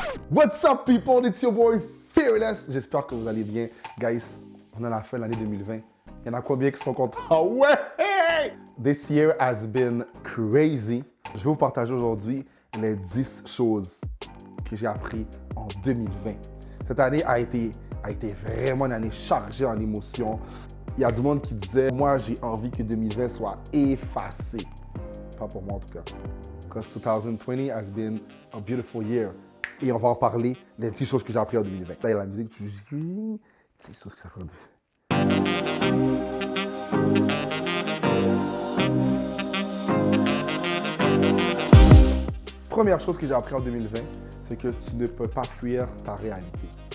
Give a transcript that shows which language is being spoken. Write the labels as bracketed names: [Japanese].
[English] What's up people, it's your boy Fearless. [French] J'espère que vous allez bien. Guys, on est à la fin de l'année 2020. Il y en a combien qui sont contents? Ouais! [English] This year has been crazy. [French] Je vais vous partager aujourd'hui les 10 choses que j'ai appris en 2020. Cette année a été vraiment une année chargée en émotions. Il y a du monde qui disait, moi j'ai envie que 2020 soit effacé. Pas pour moi en tout cas. [English] Because 2020 has been a beautiful year. [French] Et on va en parler des 10 choses que j'ai appris en 2020. Là, il y a la musique, tu dis 10 choses que j'ai appris en 2020. Première chose que j'ai appris en 2020, c'est que tu ne peux pas fuir ta réalité.